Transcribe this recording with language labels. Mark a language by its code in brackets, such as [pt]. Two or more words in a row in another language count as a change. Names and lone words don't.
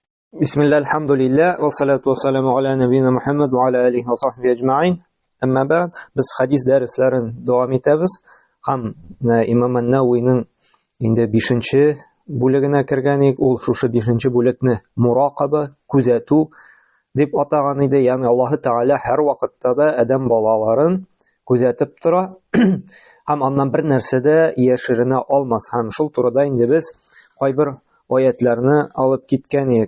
[ar] بسم الله، الحمد لله، والصلاة والسلام على نبينا محمد وعلى آله وصحبه أجمعين. أما بعد, [tt] biz hadis dərslərin davam etəbiz. Ham İmam An-Nawawi'nin indi 5-nче бүлегенә кергәник, ул шушы 5-нче бүлекне муракаба, күзәтү дип атаган иде. Ягъни Аллаһ Таала һәр вакытта да адәм балаларын күзәтеп тора. Һәм аннан бер нәрсә дә яшеренә алмас. Һәм шул турыда инде без кайбер аятларны алып киткән идек.